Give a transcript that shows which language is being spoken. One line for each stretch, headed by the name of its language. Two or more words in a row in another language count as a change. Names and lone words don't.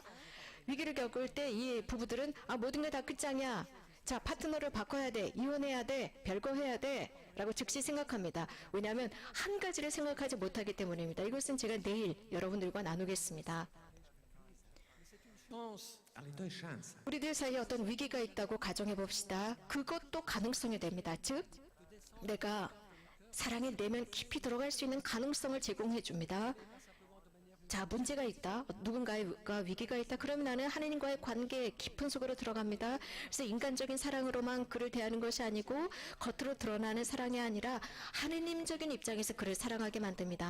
Korean: 위기를 겪을 때 이 부부들은 모든 게 다 끝장이야. 자, 파트너를 바꿔야 돼, 이혼해야 돼, 별거 해야 돼 라고 즉시 생각합니다. 왜냐하면 한 가지를 생각하지 못하기 때문입니다. 이것은 제가 내일 여러분들과 나누겠습니다.
Croatian: chance ali to je šansa.
Korean: 우리들 사이에 어떤 위기가 있다고 가정해 봅시다. 그것도 가능성이 됩니다. 즉, 내가 사랑의 내면 깊이 들어갈 수 있는 가능성을 제공해 줍니다. 자, 문제가 있다. 누군가가 위기가 있다. 그러면 나는 하나님과의 관계 깊은 속으로 들어갑니다. 그래서 인간적인 사랑으로만 그를 대하는 것이 아니고 겉으로 드러나는 사랑이 아니라 하느님적인 입장에서 그를 사랑하게 만듭니다.